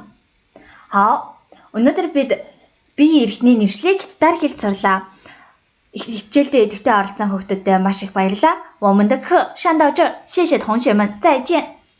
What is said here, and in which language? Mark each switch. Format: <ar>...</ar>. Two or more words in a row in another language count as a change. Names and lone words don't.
<zh>好,</zh> <mn>өнөөдөр бид бие эрхтний нэршлиг хятадаар хэлж сурлаа. Хичээлдээ идэвхтэй оролцсон хүүхдүүдэд маш их баярлалаа.</mn> <zh>我们的课上到这儿，谢谢同学们，再见。</zh>